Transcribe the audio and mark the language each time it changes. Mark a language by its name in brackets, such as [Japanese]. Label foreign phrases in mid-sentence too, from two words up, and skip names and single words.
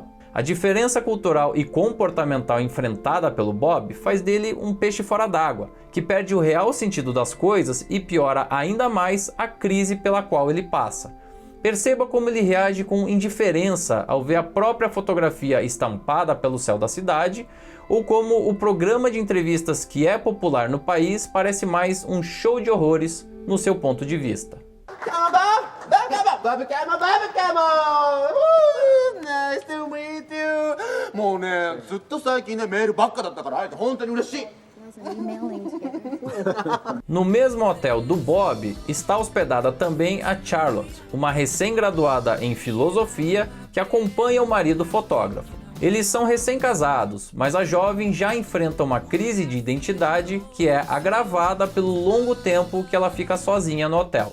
[Portuguese] A diferença cultural e comportamental enfrentada pelo Bob faz dele um peixe fora d'água, que perde o real sentido das coisas e piora ainda mais a crise pela qual ele passa. Perceba como ele reage com indiferença ao ver a própria fotografia estampada pelo céu da cidade, ou como o programa de entrevistas que é popular no país parece mais um show de horrores no seu ponto de vista. [English] Come on, Bob! Bob, come on! Bob, come on! Bob, come on! Nice to meet [Japanese] もうねずっと最近ねメールばっかだったから会えて本当に嬉しい [Portuguese] No mesmo hotel do Bob está hospedada também a Charlotte, uma recém-graduada em filosofia que acompanha o marido fotógrafo. Eles são recém-casados, mas a jovem já enfrenta uma crise de identidade que é agravada pelo longo tempo que ela fica sozinha no hotel.